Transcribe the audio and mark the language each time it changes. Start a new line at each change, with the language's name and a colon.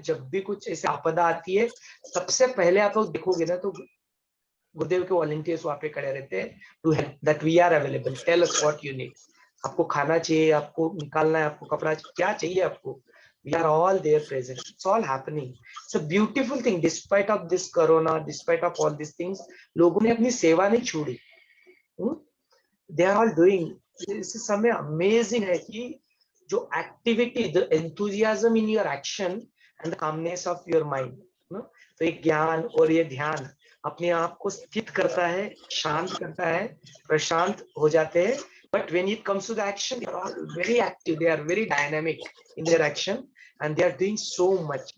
Hindi: जब भी कुछ ऐसे आपदा आती है, सबसे पहले आप लोग देखोगे ना तो गुरुदेव के वॉलंटियर्स वहां पे खड़े रहते हैं
English: To help, that we are available, tell us what you need.
Hindi: आपको खाना चाहिए, आपको निकालना है, आपको कपड़ा क्या चाहिए आपको,
English: we are all there present. It's all happening. It's a beautiful thing. Despite of this corona, despite of all these things,
Hindi: लोगों ने अपनी सेवा नहीं छोड़ी।
English: They are all doing.
Hindi: इस समय amazing है कि जो activity,
English: the enthusiasm in your action and the calmness of your mind,
Hindi: तो ये ज्ञान और ये ध्यान अपने आप को स्थित करता है, शांत करता है, प्रशांत हो जाते हैं।
English: But when it comes to the action, they are all very active. They are very dynamic in their action, and they are doing so much.